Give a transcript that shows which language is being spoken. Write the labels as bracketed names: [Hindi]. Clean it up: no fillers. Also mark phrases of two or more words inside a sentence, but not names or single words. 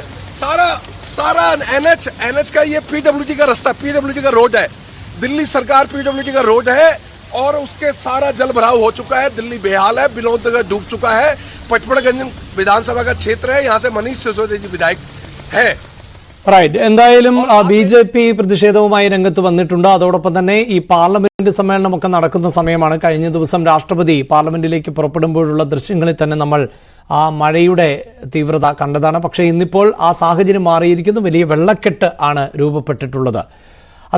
[Hindi] सारा NH का ये पीडब्ल्यूडी का रास्ता, पीडब्ल्यूडी का रोड है। दिल्ली सरकार पीडब्ल्यूडी का रोड है, और उसके सारा जल भराव हो चुका है। दिल्ली बेहाल है, बिलोद नगर डूब चुका है। पचमढ़गंज विधानसभा का क्षेत्र है, यहाँ से मनीष सिसोदिया जी विधायक है। [Malayalam] റൈറ്റ്. എന്തായാലും BJP പ്രതിഷേധവുമായി രംഗത്ത് വന്നിട്ടുണ്ട്. അതോടൊപ്പം തന്നെ ഈ പാർലമെന്റ് സമ്മേളനമൊക്കെ നടക്കുന്ന സമയമാണ്. കഴിഞ്ഞ ദിവസം രാഷ്ട്രപതി പാർലമെന്റിലേക്ക് പുറപ്പെടുമ്പോഴുള്ള ദൃശ്യങ്ങളിൽ തന്നെ നമ്മൾ ആ മഴയുടെ തീവ്രത കണ്ടതാണ്. പക്ഷേ ഇന്നിപ്പോൾ ആ സാഹചര്യം മാറിയിരിക്കുന്നു. വലിയ വെള്ളക്കെട്ട് ആണ് രൂപപ്പെട്ടിട്ടുള്ളത്.